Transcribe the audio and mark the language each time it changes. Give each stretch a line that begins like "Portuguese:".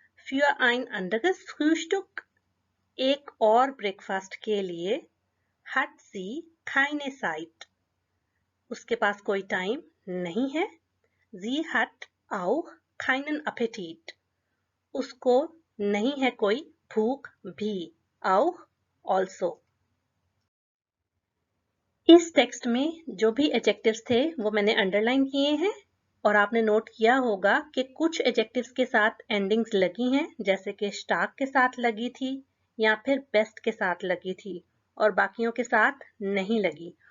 German: für ein anderes Frühstück,
Hindi: एक और breakfast के लिए,
German: hat sie keine Zeit,
Hindi: उसके पास कोई टाइम नहीं है।
German: sie hat auch keinen Appetit,
Hindi: उसको नहीं है कोई भूख भी,
German: auch also।
Hindi: इस टेक्स्ट में जो भी एडजेक्टिव्स थे वो मैंने अंडरलाइन किए हैं, और आपने नोट किया होगा कि कुछ एडजेक्टिव्स के साथ एंडिंग्स लगी हैं, जैसे कि स्टार्क के साथ लगी थी या फिर बेस्ट के साथ लगी थी, और बाकियों के साथ नहीं लगी।